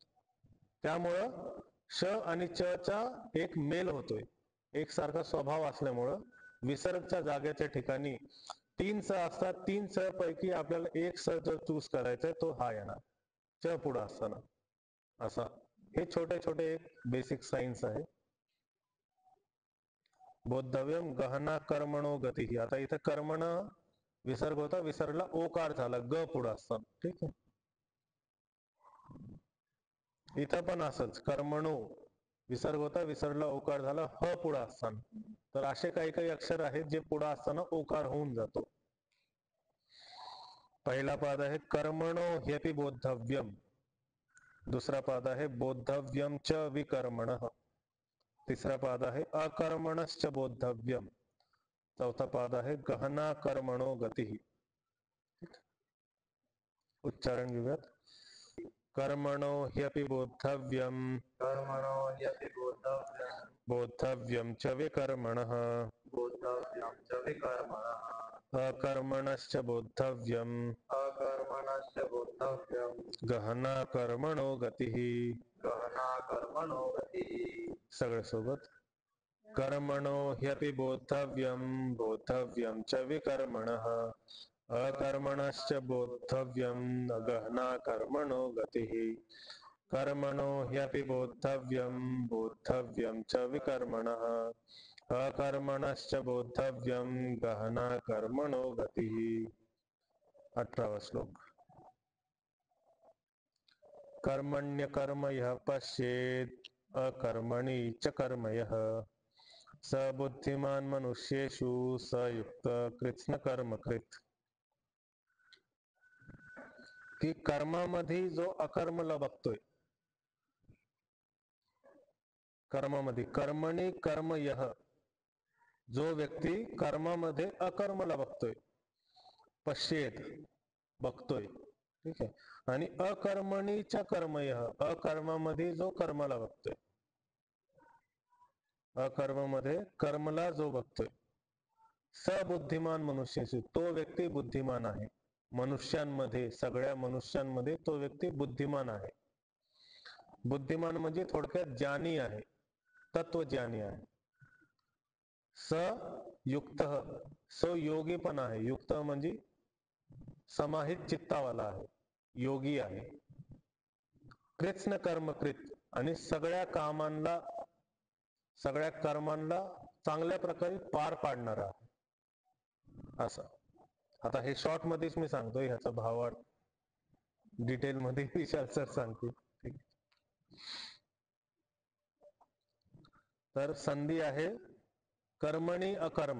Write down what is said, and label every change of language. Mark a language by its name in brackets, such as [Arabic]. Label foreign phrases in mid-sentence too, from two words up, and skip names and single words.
[Marathi] त्यामुळं श आणि च चा एक मेल होतोय, एक सारखा स्वभाव असल्यामुळं विसर्गच्या जागेच्या ठिकाणी 3 स असतात. 3 स पैकी आपल्याला एक स जर चूज करायचा तो हा येणार, च पुढं असताना. असा हे छोटे छोटे एक बेसिक सायन्स आहे. [Sanskrit] बोद्धव्यम गहना कर्मणो गती. [Marathi] आता इथं कर्मण विसर्ग होता, विसर्गला ओकार झाला, ग पुढं असताना. ठीक आहे. इथं पण असंच कर्मणो विसर्ग होता, विसर्गला ओकार झाला, ह पुढं असताना. तर असे काही काही अक्षर आहेत जे पुढं असताना ओकार होऊन जातो. पहिला पाद आहे [Sanskrit] कर्मणो ह्यपि बोद्धव्यम. [Marathi] दुसरा पाद आहे [Sanskrit] बोद्धव्यम च विकर्मणः. [Marathi] तिसरा पाद आहे [Sanskrit] अकर्मणश्च बोद्धव्यम. [Marathi] चौथा पाद आहे [Sanskrit] गहना कर्मणो गती. [Marathi] उच्चारण घेऊयात. [Sanskrit] कर्मणो ह्यपि बोद्धव्यम. कर्मणो ह्यपि बोद्धव्यम्. बोद्धव्यम च विकर्मणः. बोद्धव्यं च विकर्मणः. अकर्मणश्च बोद्धव्यम. अकर्मणश्च बोद्धव्यम्. गहना कर्मणो गतिः. गहना कर्मणो गतिः. [Marathi] सगळे सोबत. [Sanskrit] कर्मणो ह्यपि बोद्धव्यम. बोद्धव्यम च विकर्मणः. अकर्मणश्च बोद्धव्यम. गहना कर्मणो गतिः. कर्मणो ह्यपि बोद्धव्यम. बोद्धव्यम च विकर्मणः. अकर्मणश्च बोद्धव्यम. गहना कर्मणो गतिः. 18वा श्लोक. कर्मण्यकर्म यः पश्येत्. अकर्मणि च कर्म यः. स बुद्धिमान मनुष्येषु स युक्त कृत्स्न कर्म कृत. [Marathi] की कर्मामध्ये जो अकर्मला बघतोय, कर्मामध्ये [Sanskrit] कर्मणी कर्म यः, [Marathi] जो व्यक्ती कर्मामध्ये अकर्मला बघतोय, पश्येत बघतोय. ठीक आहे. आणि अकर्मणीच्या [Sanskrit] कर्म यः, [Marathi] अकर्मामध्ये जो कर्माला बघतोय, अकर्मामध्ये कर्मला जो बघतोय. [Sanskrit] सबुद्धिमान मनुष्येषु, [Marathi] तो व्यक्ती बुद्धिमान आहे. मनुष्यांमध्ये, सगळ्या मनुष्यांमध्ये तो व्यक्ती बुद्धिमान आहे. बुद्धिमान म्हणजे थोडक्यात ज्ञानी आहे, तत्वज्ञानी आहे. [Sanskrit] स युक्त, [Marathi] सो योगी पण आहे. युक्त म्हणजे समाहित चित्तावाला आहे, योगी आहे. [Sanskrit] कृत्स्न कर्म कृत, [Marathi] आणि सगळ्या कामांना, सगळ्या कर्मांना चांगल्या प्रकारे पार पाडणारा आहे. असं. आता हे शॉर्ट मध्येच मी सांगतोय, ह्याचा भावार्थ डिटेल मध्ये विशाल सर सांगतील. ठीक. तर संधी आहे [Sanskrit] कर्मणी अकर्म.